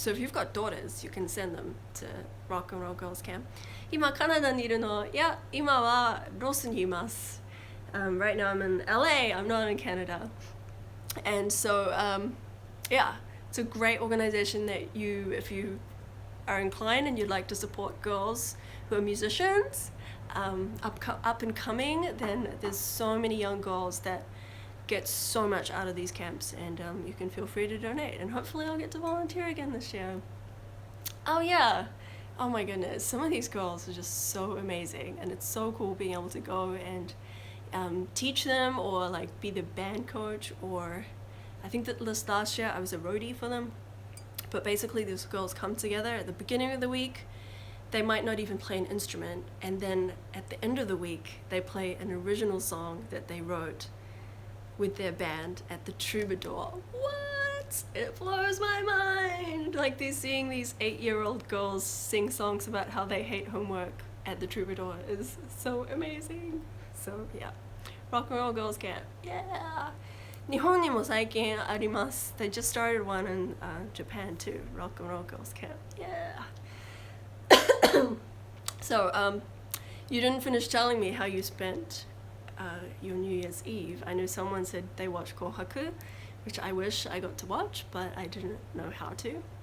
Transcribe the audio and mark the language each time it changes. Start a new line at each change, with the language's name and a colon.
English: So if you've got daughters, you can send them to Rock and Roll Girls Camp.
Japanese: 今カナダにいるの？いや、今はロスにいます。
English: Right now I'm in LA. I'm not in Canada. And so, yeah, it's a great organization that if you are inclined and you'd like to support girls who are musicians, up and coming, then there's so many young girls that get so much out of these camps, and you can feel free to donate, and hopefully I'll get to volunteer again this year. Oh yeah, oh my goodness, some of these girls are just so amazing, and it's so cool being able to go and teach them, or like be the band coach, or I think that last year I was a roadie for them. But basically these girls come together at the beginning of the week. They might not even play an instrument, and then at the end of the week they play an original song that they wrote with their band at the Troubadour. What? It blows my mind! Like seeing these 8-year-old girls sing songs about how they hate homework at the Troubadour is so amazing. So yeah, Rock and Roll Girls Camp, yeah!
Japanese: 日本にも最近あります.
English: They just started one in Japan too, Rock and Roll Girls Camp, yeah! So, you didn't finish telling me how you spent your New Year's Eve. I know someone said they watched Kohaku, which I wish I got to watch, but I didn't know how to.